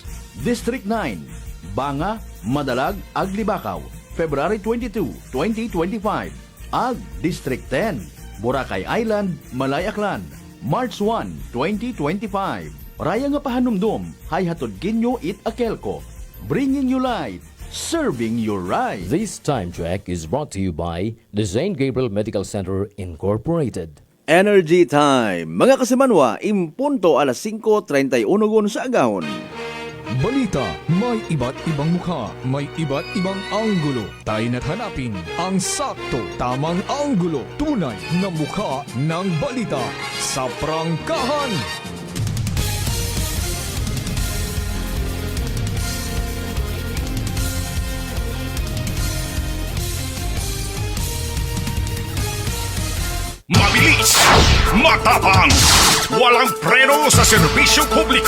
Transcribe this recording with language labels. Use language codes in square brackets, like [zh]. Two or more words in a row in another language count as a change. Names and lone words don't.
[akl] District 9, Banga, Madalag, ag Libakaw, February 22, 2025. Ag District 10, Boracay Island, Malay Aklan, March 1, 2025. Raya nga pahanumdom, hay hatod kinyo AKELCO. [en] Bringing you light, serving you right. This time check is brought to you by the St. Gabriel Medical Center Incorporated. Energy Time. [akl] Mga kasimanwa, impunto alas 5:31 sa agahon. [tl] Balita, may iba't ibang mukha, may iba't ibang anggulo. Tayo na't hanapin ang sakto, tamang anggulo, tunay na mukha ng balita sa prangkahan. Mabilis, matapang, walang preno sa serbisyo publiko.